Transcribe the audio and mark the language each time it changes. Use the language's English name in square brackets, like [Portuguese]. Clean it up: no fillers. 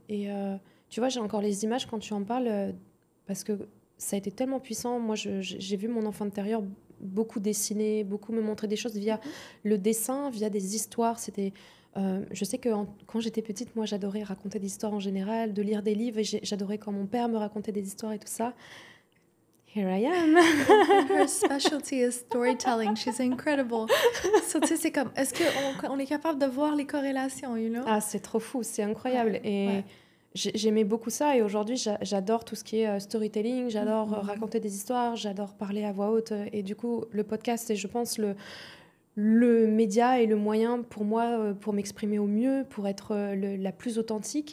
[French] Et tu vois, j'ai encore les images quand tu en parles, parce que ça a été tellement puissant. Moi, j'ai vu mon enfant intérieur beaucoup dessiner, beaucoup me montrer des choses via le dessin, via des histoires. C'était... je sais que quand j'étais petite, moi, j'adorais raconter des histoires en général, de lire des livres, et j'adorais quand mon père me racontait des histoires et tout ça. [English] Here I am. Her specialty is storytelling. She's incredible. [French] So, tu sais, c'est comme, est-ce qu'on est capable de voir les corrélations, Ah, c'est trop fou, c'est incroyable. J'aimais beaucoup ça, et aujourd'hui, j'adore tout ce qui est storytelling, j'adore raconter des histoires, j'adore parler à voix haute. Et du coup, le podcast, c'est, je pense, le média et le moyen pour moi, pour m'exprimer au mieux, pour être la plus authentique.